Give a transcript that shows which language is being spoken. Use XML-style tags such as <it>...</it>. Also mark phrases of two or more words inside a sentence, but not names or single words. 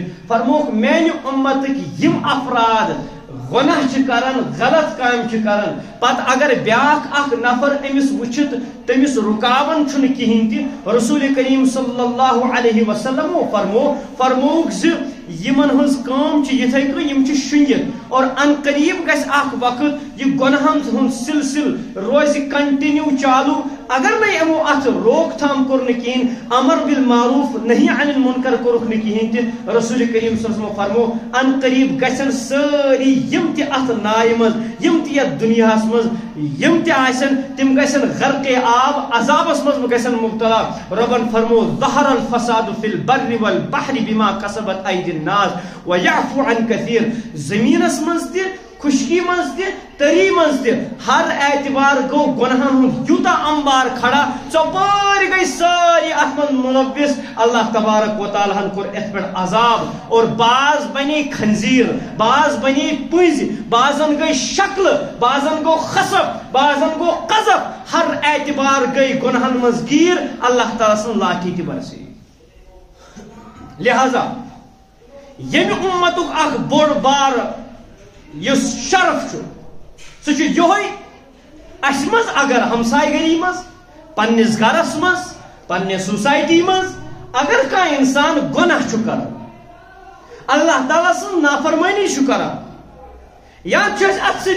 <ks>فرموک میانہِ اُمتٕکۍ یِم افراد گۄناہ چھِ کران غلط کامہِ چھِ کران پتہٕ اگر بیاکھ اکھ نفر أمِس وٕچھِتھ تٔمِس رُکاوان چھُنہٕ کِہیٖنۍ تہِ رسول کریم</ks> <ar>صلی اللہ علیہ وسلم</ar> <ks>فرموک زِ یمن ہٕنٛز کٲم چھِ یِتھے کٔنۍ یِم چھِ شُنگِتھ اور ان قریب گژھِ اکھ وقت یہِ گۄناہن ہُنٛد سلسل روزِ کنٹِنیو چالو اگر نہٕ یِمو اتھ روک تھام کوٚر نہٕ کِہیٖنۍ</ks> <ar>امر بالمعروف نہی عن المنکر</ar> <ks>کوٚرُکھ نہٕ کِہیٖنۍ تہِ رسول کریم</ks> <ar>صلی اللہ علیہ</ar> <ks>وسلم فرمو ان قریب گژھن سٲری یِم تہِ اتھ نایہِ منٛز یِم تہِ یتھ دُنیاہس منٛز یِم تہِ آسن تِم گژھن غرقے آب عذابس منٛز گژھن مبتلا رۄبن فرمو</ks> <ar>ظہر الفساد فی البر والبحر بما کسبت ایدی الناس ویعفو عن کثیر</ar> <ks>زمینس منٛز تہِ خشکی منٛز تہِ تری منٛز تہِ ہر اعتبار گوٚو گۄناہن ہُنٛد یوٗتاہ امبار کھڑا ژۄپٲرۍ گٔے سٲری اتھ منٛز مُلوث اللہ تبارک و تعالیٰ ہن کوٚر اتھ پٮ۪ٹھ عذاب اور بعض بنے خنزیر بعض بنے پٔنزۍ بعضن گٔے شکلہٕ بعضن گوٚو خصب بعضن گوٚو قذف ہر اعتبار گٔے گۄناہن منٛز گیٖر اللہ تعالیٰ سٕنٛز لاٹھی تہِ برسے لہذا ییٚمہِ اُمتُک اکھ بوٚڑ بار یُس شرف چھُ سُہ چھُ یِہوے اَسہِ منٛز اگر ہمساے گری منٛز پننِس گرس منٛز پننہِ سوسایٹی منٛز اگر کانٛہہ انسان گۄناہ چھُ کران اللہ تعالیٰ سٕنٛز نافرمٲنی چھُ کران یا چھُ اَسہِ اتھٕ سۭتۍ</ks>